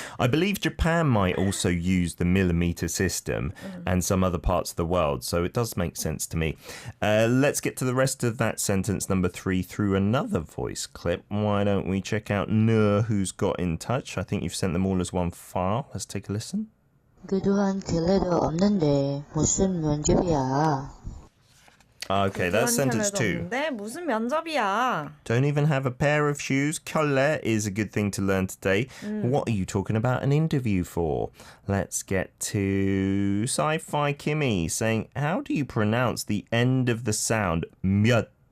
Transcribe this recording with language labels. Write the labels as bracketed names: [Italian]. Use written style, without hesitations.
[English] I believe Japan might also use the millimeter system and some other parts of the world. So it does make sense to me. Let's get to the rest of that sentence number 3 through another voice clip. Why don't we check out Nur, who's got in touch? I think you've sent them all as one file. Let's take a listen. [Korean] 그동안 길래도 없는데 무슨 면접이야? [English] Okay, that's sentence 2. [Korean] 없는데 무슨 면접이야? [English] Don't even have a pair of shoes. 켤레 is a good thing to learn today. What are you talking about an interview for? Let's get to Sci-Fi Kimmy saying, how do you pronounce the end of the sound 몇?